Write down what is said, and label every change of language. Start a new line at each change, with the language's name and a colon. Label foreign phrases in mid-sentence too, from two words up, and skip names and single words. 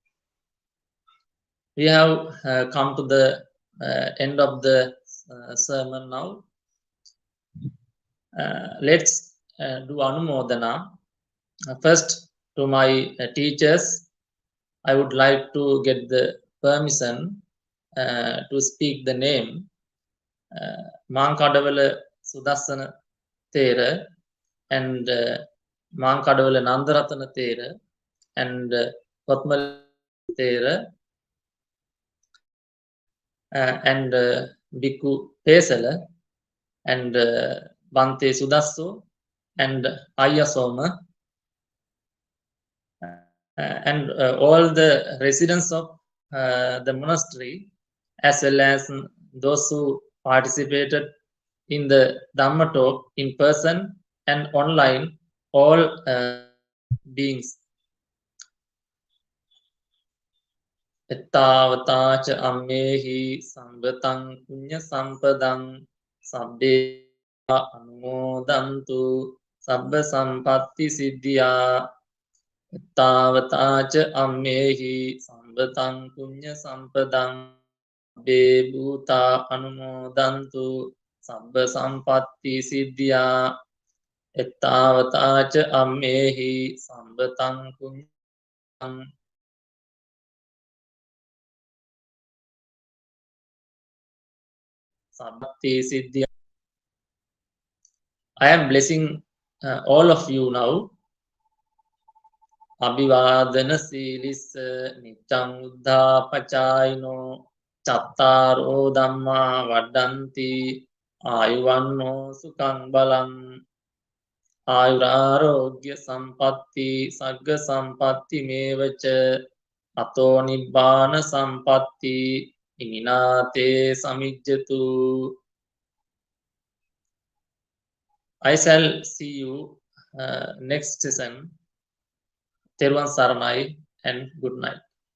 English: We have come to the end of the sermon now. Let's do Anumodana. First, to my teachers, I would like to get the permission to speak the name. Mālunkyāputta Sudassana Thera and Mālunkyāputta Nandaratana Thera and Kotmal Thera and Bhikkhu Pesala and Bhante Sudasso and Ayasoma and all the residents of the monastery, as well as those who participated in the Dhamma talk in person and online, all beings.
Pali: Ettavataca ammehi sambatang punya sampadang sabbe anumodantu sabba sampatti siddhya. Ettavataca ammehi sambatang punya sampadang sabbe bhuta anumodantu sabba sampatti siddhya. Ettavataca ammehi sambatang punya sampatti siddhya.
English: I am blessing all of you now.
Pali: Abhivadana silissa niccang uddhapacayino cattaro dhamma vaddanti ayuvanno sukhang balang ayurarogya sampatti sagga sampatti mevaca ato nibbana sampatti iminate samijjatu.
English: I shall see you next session.
Sinhala: Teruvan Saranai
English: and good night.